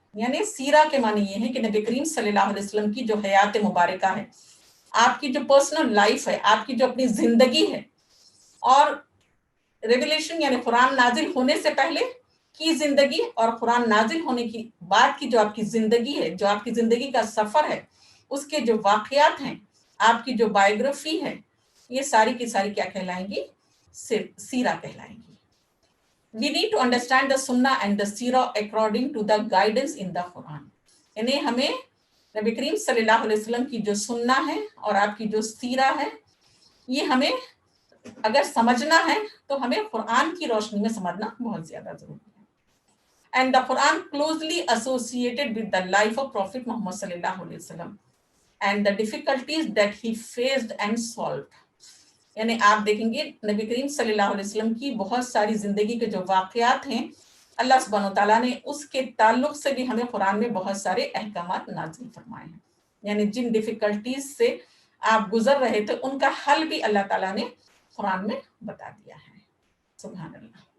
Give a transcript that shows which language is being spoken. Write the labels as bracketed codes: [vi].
[ur] یعنی سیرہ کے معنی یہ ہے کہ نبی کریم صلی اللہ علیہ وسلم کی جو حیات مبارکہ ہے، آپ کی جو پرسنل لائف ہے، آپ کی جو اپنی زندگی ہے، اور ریویلیشن یعنی قرآن نازل ہونے سے پہلے کی زندگی اور قرآن نازل ہونے کی بعد کی جو آپ کی زندگی ہے، جو آپ کی زندگی کا سفر ہے، اس کے جو واقعات ہیں، آپ کی جو بائیوگرافی ہے، یہ ساری کی ساری کیا کہلائیں گی؟ سیرہ کہلائیں گی. [en] We need to understand the Sunnah and the Seerah according to the guidance in the Quran. [ur] یعنی ہمیں نبی کریم صلی اللہ علیہ وسلم کی جو سننا ہے اور آپ کی جو سیرہ ہے، یہ ہمیں اگر سمجھنا ہے تو ہمیں قرآن کی روشنی میں سمجھنا بہت زیادہ ضروری ہے. [en] And the Quran closely associated with the life of Prophet Muhammad صلی اللہ علیہ وسلم and the difficulties that he faced and solved. [ur] یعنی آپ دیکھیں گے نبی کریم صلی اللہ علیہ وسلم کی بہت ساری زندگی کے جو واقعات ہیں، اللہ سبحانہ وتعالیٰ نے اس کے تعلق سے بھی ہمیں قرآن میں بہت سارے احکامات نازل فرمائے ہیں. یعنی جن ڈیفیکلٹیز سے آپ گزر رہے تھے ان کا حل بھی اللہ تعالیٰ نے قرآن میں بتا دیا ہے. سبحان اللہ.